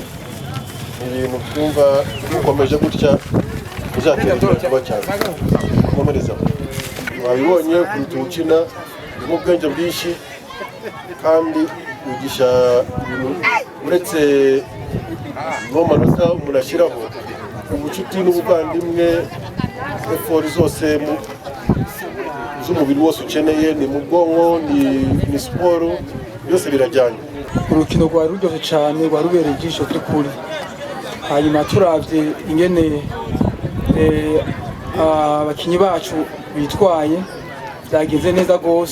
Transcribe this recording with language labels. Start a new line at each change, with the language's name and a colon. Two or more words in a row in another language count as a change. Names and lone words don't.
Rundi: Ni ibintu twumva dukomeje gutya uzatera kuba cyane. Komereza. Wabibonye kutukina mu bwenge bwinshi kandi ugisha ibintu uretse no manota murashyiraho ubucuti n'ubuvandimwe effort zose mu z'umubiri wose ukeneye ni mu bwonko ni siporo byose birajyanye. Urukino rwari ruryoshye cyane rwarubereye ijisho by'ukuri. Hanyuma turavye ingene abakinyi bacu bitwaye byagenze neza gose.